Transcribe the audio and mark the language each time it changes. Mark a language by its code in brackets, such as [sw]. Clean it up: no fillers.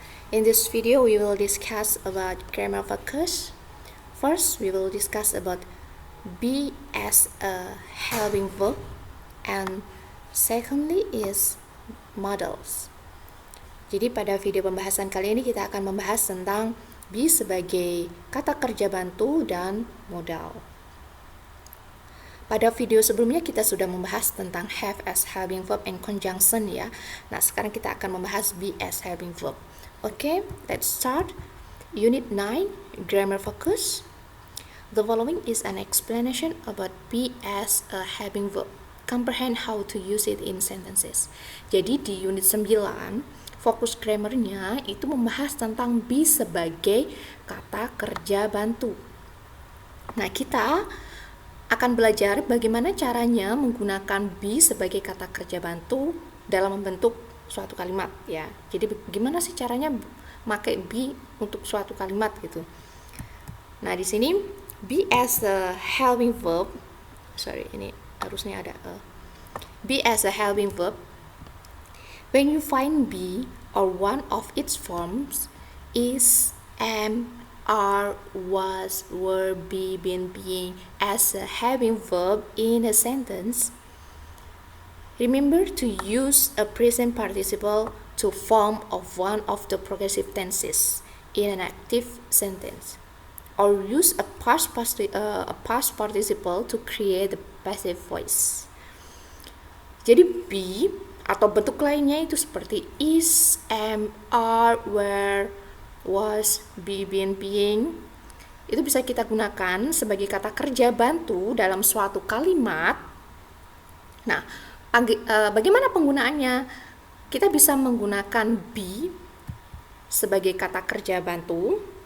[en] In this video we will discuss about grammar focus. First we will discuss about be as a helping verb, and secondly is models. [id] Jadi pada video pembahasan kali ini kita akan membahas tentang be sebagai kata kerja bantu dan modal. Pada video sebelumnya kita sudah membahas tentang [en] have as helping verb and conjunction [id] ya. Nah, sekarang kita akan membahas [en] be as helping verb. Okay, let's start. Unit 9, grammar focus. The following is an explanation about be as a helping verb. Comprehend how to use it in sentences. [id] Jadi di unit 9, fokus grammarnya itu membahas tentang be sebagai kata kerja bantu. Nah, kita akan belajar bagaimana caranya menggunakan be sebagai kata kerja bantu dalam membentuk suatu kalimat ya. Jadi gimana sih caranya pakai be untuk suatu kalimat gitu. Nah, di sini [en] be as a helping verb. [id] Ini harusnya ada [en] be as a helping verb. When you find be or one of its forms is, am, are, was, were, be, been, being as a helping verb in a sentence, remember to use a present participle to form of one of the progressive tenses in an active sentence, or use a past participle to create the passive voice. [id] Jadi be atau bentuk lainnya itu seperti is, am, are, were, was, be, been, being, itu bisa kita gunakan sebagai kata kerja bantu dalam suatu kalimat. Nah, bagaimana penggunaannya? Kita bisa menggunakan be sebagai kata kerja bantu.